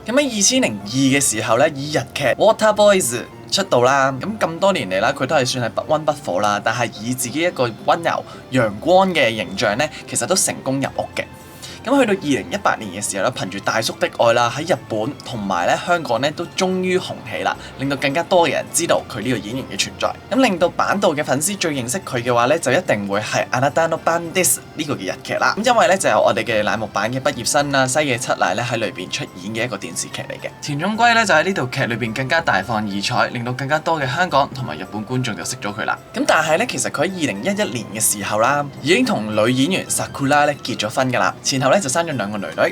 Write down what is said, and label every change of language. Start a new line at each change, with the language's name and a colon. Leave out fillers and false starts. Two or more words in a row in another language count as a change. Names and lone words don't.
Cantonese: 咁喺2002嘅時候咧，以日劇 Water Boys 出道啦，咁多年嚟啦，佢都係算係不溫不火啦，但係以自己一個溫柔陽光嘅形象咧，其實都成功入屋嘅。咁去到2018年嘅時候咧，憑住大叔的愛啦，喺日本同埋咧香港咧都終於紅起啦，令到更加多嘅人知道佢呢個演員嘅存在。咁令到坂道嘅粉絲最認識佢嘅話咧，就一定會係《あなたの番です》呢個嘅日劇啦。咁因為咧就有我哋嘅乃木坂嘅畢業生啦，西野七瀨咧喺裏邊出演嘅一個電視劇嚟嘅。田中圭咧就喺呢套劇裏邊更加大放異彩，令到更加多嘅香港同埋日本觀眾就識咗佢啦。咁但係咧，其實佢喺2011年嘅時候啦，已經同女演員 Sakura 咧結咗婚㗎啦，前後咧就生咗2個女女。